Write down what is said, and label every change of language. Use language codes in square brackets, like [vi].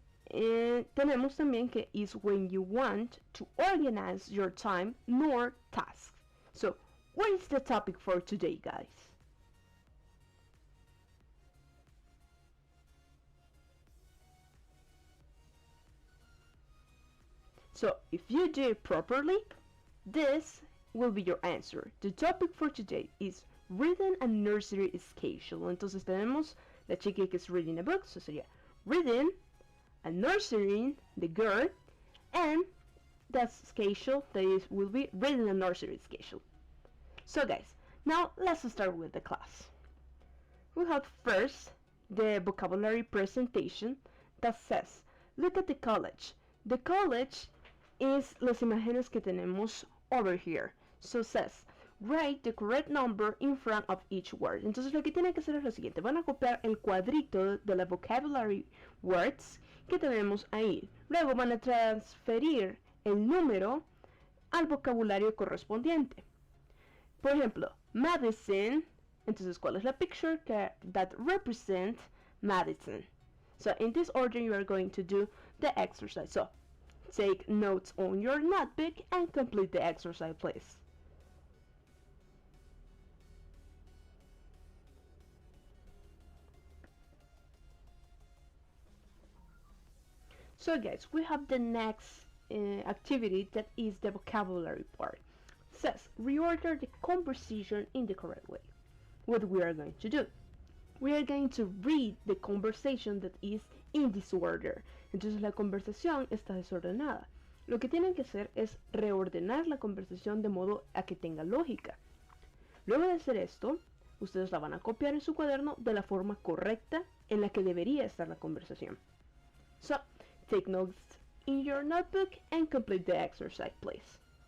[es] Tenemos también que [en] is when you want to organize your time nor tasks. So, what is the topic for today, guys? So, if you do it properly, this will be your answer. The topic for today is reading a nursery schedule. [es] Entonces tenemos la chica que es [en] reading a book, so [es] sería [en] reading a nursery, the girl, and that schedule that will be reading a nursery schedule. So guys, now let's start with the class. We have first the vocabulary presentation that says, look at the college. The college is [es] las imágenes que tenemos [en] over here. So says, write the correct number in front of each word. [es] Entonces lo que tienen que hacer es lo siguiente. Van a copiar el cuadrito de la [en] vocabulary words [es] que tenemos ahí. Luego van a transferir el número al vocabulario correspondiente. Por ejemplo, Madison. Entonces, ¿cuál es la [en] picture that represent Madison? So in this order you are going to do the exercise. So take notes on your notebook and complete the exercise, please. So guys, we have the next activity that is the vocabulary part. It says, reorder the conversation in the correct way. What we are going to do? We are going to read the conversation that is in disorder. [es] Entonces la conversación está desordenada. Lo que tienen que hacer es reordenar la conversación de modo a que tenga lógica. Luego de hacer esto, ustedes la van a copiar en su cuaderno de la forma correcta en la que debería estar la conversación. [en] So, take notes in your notebook and complete the exercise, please.